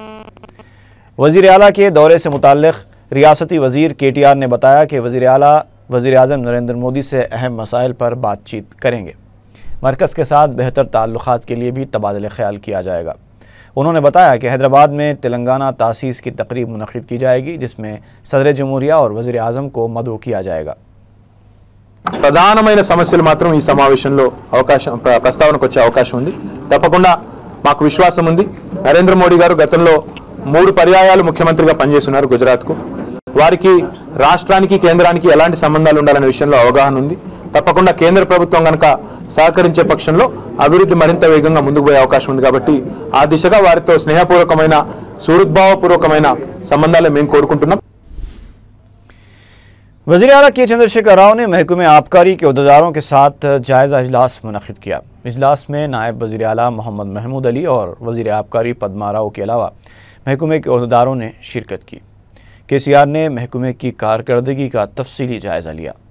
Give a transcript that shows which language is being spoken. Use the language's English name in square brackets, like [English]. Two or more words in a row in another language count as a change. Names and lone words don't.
[Urdu] وزیر اعلیٰ کے دورے سے متعلق ریاستی وزیر KTR نے بتایا کہ وزیر اعلیٰ وزیر اعظم نریندر مودی سے اہم مسائل پر بات چیت کریں گے۔ مرکز کے ساتھ بہتر تعلقات کے لیے بھی تبادلہ خیال کیا جائے گا۔ انہوں نے بتایا کہ حیدرآباد میں تلنگانہ تاسیس کی تقریب منعقد کی جائے گی، جس میں صدر جمہوریہ اور وزیر اعظم کو مدعو کیا جائے گا۔ [Telugu] ప్రధానమైన సమస్యలు మాత్రం ఈ సమావేశంలో ప్రస్తావనకు వచ్చే అవకాశం ఉంది। తప్పకుండా మాకు విశ్వాసం ఉంది। నరేంద్ర మోడీ గారు గతంలో 3 పర్యాయాలు ముఖ్యమంత్రిగా పనిచేస్తున్నారు గుజరాత్కు। వారికి రాష్ట్రానికి కేంద్రానికి ఎలాంటి సంబంధాలు ఉండాలనే విషయంలో అవగాహన ఉంది। తప్పకుండా కేంద్ర ప్రభుత్వం గనుక సహకరించే పక్షంలో అభివృద్ధి మరింత వేగంగా ముందుకు పోయే అవకాశం ఉంది కాబట్టి ఆ దిశగా వారితో స్నేహపూర్వకమైన సుహృద్భావపూర్వకమైన సంబంధాలు మేము కోరుకుంటున్నాం। [Urdu] وزیر اعلیٰ کے چندر شیکھر راؤ نے محکمہ آبکاری کے عہدیداروں کے ساتھ جائزہ اجلاس منعقد کیا۔ اجلاس میں نائب وزیر اعلیٰ محمد محمود علی اور وزیر آبکاری پدما راؤ کے علاوہ محکمے کے عہدیداروں نے شرکت کی۔ KCR نے محکمے کی کارکردگی کا تفصیلی جائزہ لیا۔